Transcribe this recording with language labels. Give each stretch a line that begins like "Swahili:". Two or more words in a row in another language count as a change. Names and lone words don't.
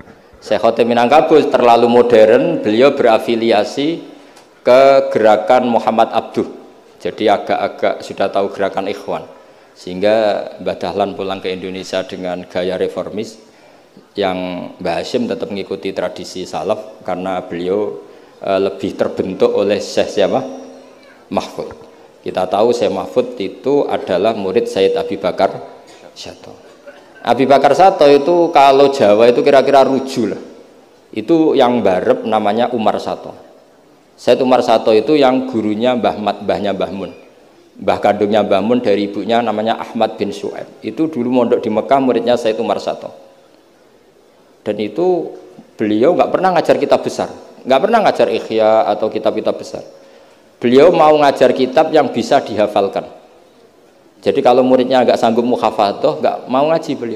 Indonesian: Syekh Khotib Minangkabau terlalu modern, beliau berafiliasi ke gerakan Muhammad Abduh, jadi agak-agak sudah tahu gerakan Ikhwan, sehingga Mbah Dahlan pulang ke Indonesia dengan gaya reformis, yang Mbah Hasyim tetap mengikuti tradisi salaf karena beliau lebih terbentuk oleh Syekh siapa? Mahfud. Kita tahu Syekh Mahfud itu adalah murid Sayyid Abi Bakar Sato. Abi Bakar Sato itu kalau Jawa itu kira-kira ruju lah, itu yang barep namanya Umar Sato. Sayyid Umar Sato itu yang gurunya mbahnya Mbah Mun. Mbah kandungnya Mbah Mun dari ibunya namanya Ahmad bin Su'aib. Itu dulu mondok di Mekah, muridnya Sayyid Umar Sato. Dan itu beliau nggak pernah ngajar kitab besar, nggak pernah ngajar Ikhya atau kitab-kitab besar. Beliau mau ngajar kitab yang bisa dihafalkan. Jadi kalau muridnya nggak sanggup muhafadzah, nggak mau ngaji beliau.